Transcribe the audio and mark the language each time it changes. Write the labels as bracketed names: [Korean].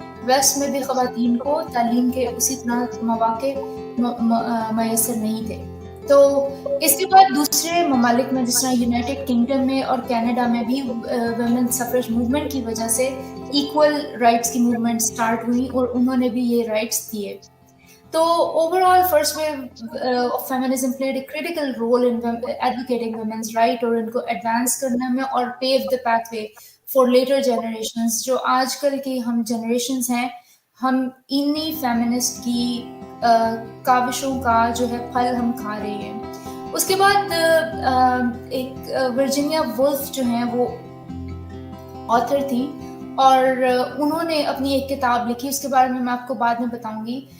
[Urdu] Waste میں بھی خواتین کو تعلیم کے اسی طرح مواقع میسر نہیں تھے. تو اس کے بعد دوسرے ممالک میں جس طرح یونائٹڈ کنگڈم میں اور کینیڈا میں بھی ویمن سفریج موومنٹ کی وجہ سے ایکول رائٹس کی موومنٹ سٹارٹ ہوئی اور انہوں نے بھی یہ رائٹس دیے. [English] تو overall first wave of feminism played a critical role in advocating women's right [Urdu] اور ان کو [English] advance [Urdu] کرنے میں اور [English] pave the pathway for later generations. [Urdu] جو آج کل کی ہم generations ہیں ہم انہی feminist کی کاوشوں کا جو ہے پھل ہم کھا رہے ہیں. اس کے بعد ایک ورجینیا وولف جو ہیں وہ آتھر تھی اور انہوں نے اپنی ایک کتاب لکھی, اس کے بارے میں آپ کو بعد میں بتاؤں گی.